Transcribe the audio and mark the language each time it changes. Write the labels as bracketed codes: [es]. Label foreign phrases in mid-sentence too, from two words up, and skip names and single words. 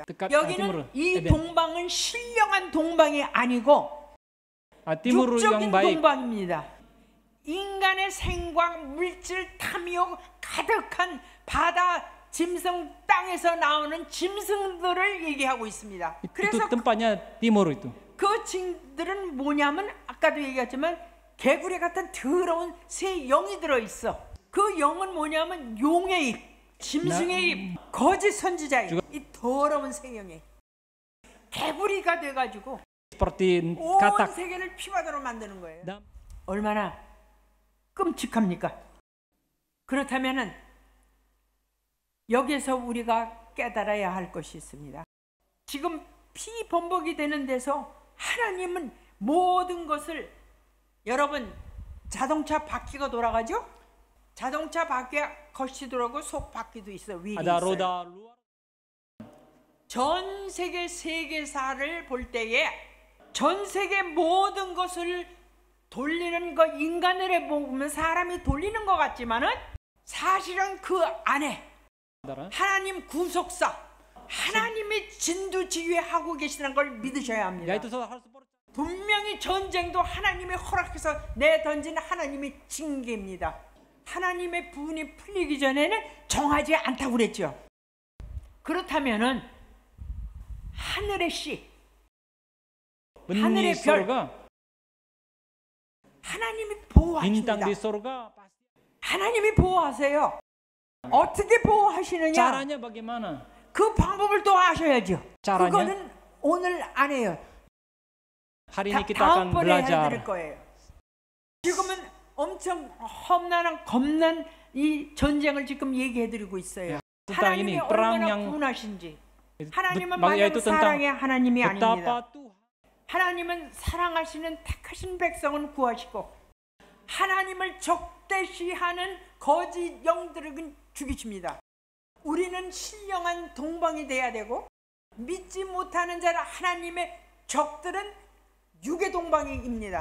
[ko] 여기는 이 동방은 신령한 동방이 아니고 육적인 동방입니다. 인간의 생광, 물질, 탐욕 가득한 바다, 짐승, 땅에서 나오는 짐승들을 얘기하고 있습니다. 그래서 [id] tempatnya timur itu. [ko] 그 짐들은 뭐냐면 아까도 얘기했지만 개구리 같은 더러운 새 영이 들어있어. 그 영은 뭐냐면 용의 입, 짐승의 입, 거짓 선지자의 입, 이 더러운 새 영의 개구리가 돼가지고 온 세계를 피바다로 만드는 거예요. 얼마나 끔찍합니까? 그렇다면은 여기서 우리가 깨달아야 할 것이 있습니다. 지금 피범벅이 되는 데서 하나님은 모든 것을, 여러분 자동차 바퀴가 돌아가죠? 자동차 바퀴가 겉이 돌아가고 속 바퀴도 있어요. 윌이 [id] Ada [ko] 있어요. [id] roda luar. [ko] 전 세계 세계사를 볼 때에 전 세계 모든 것을 돌리는 거, 인간을 보면 사람이 돌리는 것 같지만은 사실은 그 안에 하나님 구속사, 하나님이 진두지휘하고 계시는 걸 믿으셔야 합니다. [id] Yaitu harus [ko] 분명히 전쟁도 하나님이 허락해서 내던진 하나님의 징계입니다. 하나님의 분이 풀리기 전에는 정하지 않다고 그랬죠. 그렇다면은 하늘의 씨, 하늘의 별, 하나님이 [id] bintang [ko] 보호하십니다. [id] di surga pasti. [ko] 하나님이 보호하세요. 어떻게 보호하시느냐? [id] Caranya bagaimana? [ko] 그 방법을 또 아셔야죠. [id] Caranya? [ko] 그거는 오늘 안 해요. [id] Hari ini kita akan [ko] 다음번에 해드릴 [id] belajar. [ko] 거예요. 지금은 엄청 험난한 겁난 이 전쟁을 지금 얘기해드리고 있어요. [id] tentang [ko] 하나님이 [id] ini, perang [ko] 얼마나 [id] yang- [ko] 분하신지. 하나님은 [id] Yaitu [ko] 마냥 [id] tentang [ko] 사랑의 하나님이 아닙니다. [id] betapa Tuhan [ko] 하나님은 사랑하시는 택하신 백성은 구하시고 하나님을 적대시하는 거짓 영들은 죽이십니다. 우리는 신령한 동방이 돼야 되고 믿지 못하는 자는 하나님의 적들은 육의 동방입니다.